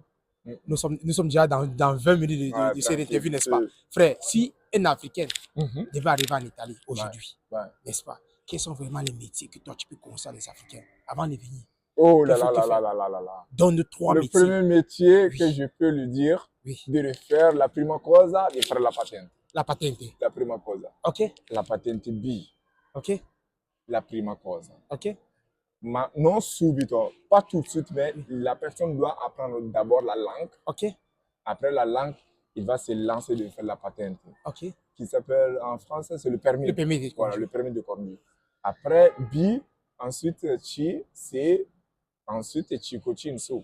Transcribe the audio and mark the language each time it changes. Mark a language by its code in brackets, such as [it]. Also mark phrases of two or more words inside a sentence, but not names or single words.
[fr] Nous sommes déjà dans 20 minutes de cette interview, n'est-ce pas? Frère, si un Africain devait arriver en Italie aujourd'hui, n'est-ce pas? Quels sont vraiment les métiers que toi, tu peux conseiller aux Africains avant de venir? Oh là là là là là là là là. Donne 3 métiers. Le premier métier que je peux lui dire, de le faire, [it] la prima cosa, [fr] de faire la patente. La patente. [it] La prima cosa. [fr] Ok. La patente B. Ok. [it] La prima cosa. [fr] Ok. [it] Ma, non subito, [fr] pas tout de suite, mais la personne doit apprendre d'abord la langue. Ok. Après la langue, il va se lancer de faire la patente. Ok. Qui s'appelle en français, c'est le permis. Le permis de conduire. Voilà, le permis de conduire. Après B, ensuite C, C, ensuite Chico Chinsu.